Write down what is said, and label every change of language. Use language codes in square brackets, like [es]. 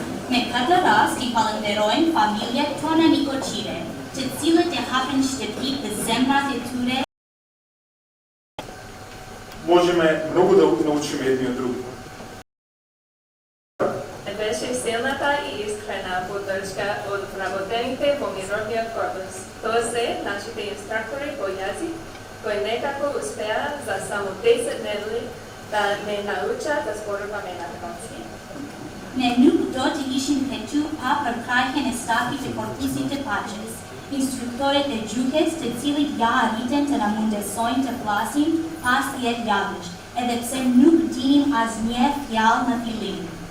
[sq] Me këtë rast I falenderojmë familjet tona Nikoqire, të cilët e hapin shtëpit dhe zemrat e tyre. [mk] Можеме многу да научиме едни од други. Беше силната и искрена поддршка од вработените во Мировниот корпус. Тоа се нашите инструктори по јазик, кои некако успеа за само 10 недели да не научат да зборуваме на македонски. [sq] Ne nuk do të ishin këtu pa përkrajhen e stafit të korpusit të paqes, instruktorët e gjuhës të cilit ja arriten të na mundesojnë të flasim pas 10 javësh, edhe pse nuk dinim asnjë fjalë në fillim.